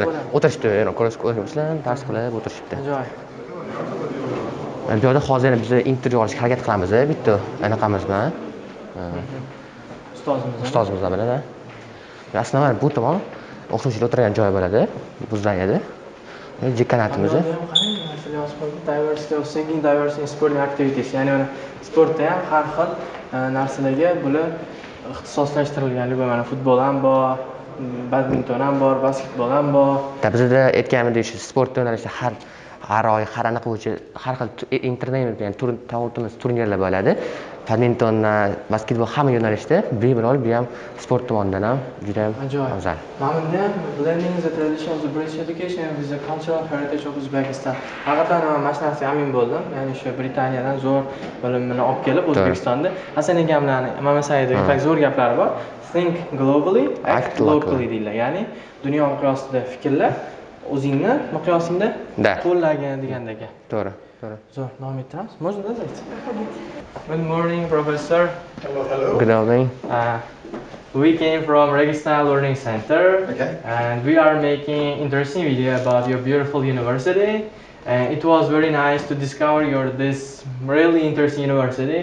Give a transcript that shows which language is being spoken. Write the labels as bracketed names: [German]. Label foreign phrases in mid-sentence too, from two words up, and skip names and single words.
[Uzbek] O'tirishdi, ko'rishlar, dars qilib o'tirishibdi. Ajoyib. Bu yerda hozir biz intervyu olishga harakat qilamiz, bitta anaqamiz bilan. Ustozimiz bilan. Aslida bu tomon o'qituvchilar o'tirgan joy bo'ladi. Bu zangada. Dekanatimiz. [English] Diversity of thinking, diversity in sporting activities. [Uzbek] Ya'ni mana sportda ham har xil narsalarga bular ixtisoslashtirilgan. Mana futbol ham bor, badminton ham bor, basketbol ham bor. Bizda aytganimdek shu sport yo'nalishida har oy, har anaqa bo'yicha har xil internament, ya'ni turnirlar bo'ladi. Badminton, basketbol hamma yo'nalishda bemalol bu ham sport tomonidan ham juda ham afzal. Mana bunda [English] blending the tradition of the British education with the cultural heritage of Uzbekistan. [Uzbek] Haqiqatan men mana shu narsaga amin bo'ldim. Ya'ni shu Britaniyadan zo'r bilimni olib kelib O'zbekistonda Hasan akamlarning Mama Saidovning zo'r gaplari bor. [English] Think globally, act locally deydilar. [Uzbek] Ya'ni dunyo miqyosida fikrlar, o'zingni miqyosingda [Russian] Да. [Uzbek] qo'llagan degandagi. To'g'ri, to'g'ri. Zo'r, davom ettiramiz. [Russian] Можно сказать? [English] Good morning, professor. Good evening. We came from Registan Learning Center, Okay. and we are making interesting video about your beautiful university. And it was very nice to discover this really interesting university.